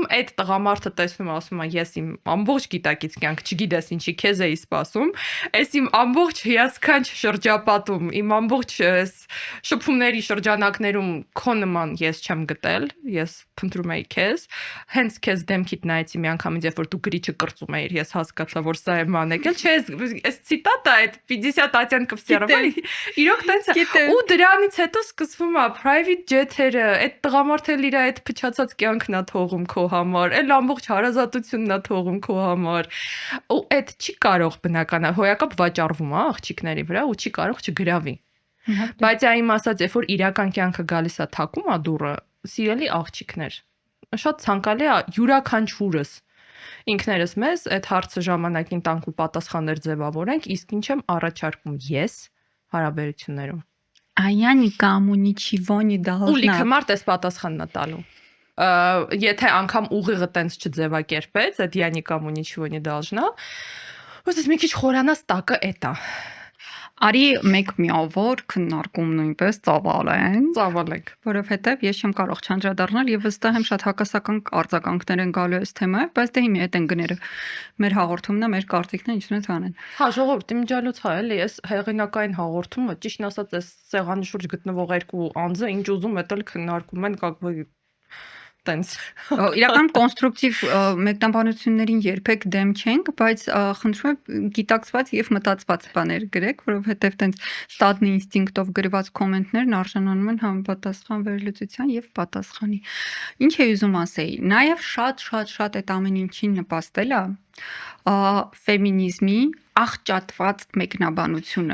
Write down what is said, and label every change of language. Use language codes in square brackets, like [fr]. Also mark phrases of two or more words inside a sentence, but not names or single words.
[hy] այդ տղամարդը տեսնում է, ասում է, ես իմ ամբողջ գիտակից կյանք, չգիտես ինչի քեզ էի սպասում, այս իմ ամբողջ հիասքանչ շրջապատում, իմ ամբողջ շփումների շրջանակներում քո նման ես չեմ գտել, ես փնտրում էի քեզ, հենց քեզ դեմքիդ նայեցի մի անգամից, երբ որ դու գրիչը կրծում էիր, ես հասկացա, որ սա է մանեկել, չէ, այս ցիտատը այդ 50 оттенков серого, իրոք տենց է։ Ու դրանից հետո սկսվում է [en] private jet- [hy] երը, այդ տղամարդը իր այդ փչացած կյանքն է թողում քո համար, այլ ամբողջ հարազատությունն է թողում քո համար։ Ու այդ չի կարող բնական է, հոյակապ վաճառվում է աղջիկների վրա ու չի կարող չգրավի։ Բայց այն ասած, երբ որ իրական կյանքը գալիս է թակում է դուռը, սիրելի աղջիկներ, շատ ցանկալի է յուրաքանչյուրս ինքներս մեզ այդ հարցը ժամանակին տանք ու պատասխաններ ձևավորենք, իսկ ինչ եմ առաջարկում ես հարաբերություններում։ [ru] А я никому ничего не должна։ [hy] Ու լիքը մարդ էս պատասխանն է տալու։ Եթե անգամ ուղիղը տենց չձևակերպեց, այդ [ru] я никому ничего не должна, [hy] ոսից մի քիչ խորանաս տակը էտա։ Արի մեկ միավոր քննարկում նույնպես ծավալենք, որովհետև ես չեմ կարող չանդրադառնալ եւ վստահ եմ շատ հակասական արձագանքներ են գալու այս թեմայով, բայց դե հիմա այդ են գները։ Մեր հաղորդումն է, մեր կարծիքն է, ինչ ունեն անեն։ Հա, ժողովուրդ, իմջալոց հա, էլի, ես հեղինակային հաղորդումը, ճիշտ ասած, այս սեղանի շուրջ գտնվող երկու անձը ինչ ուզում էտել քննարկում են, [ru] как бы տենց։ [hy] Իրական կոնստրուկտիվ մեկնաբանություններին երբեք դեմ չենք, բայց խնդրում եմ գիտակցված եւ մտածված բաներ գրեք, որովհետեւ տենց ստատնի ինստինկտով գրված կոմենտներն արժանանում են համապատասխան վերլուծության եւ պատասխանի։ Ինչ է ուզում ասեի, նաեւ շատ այդ ամեն ինչին նպաստել է ֆեմինիզմի աղճատված մեկնաբանությունը։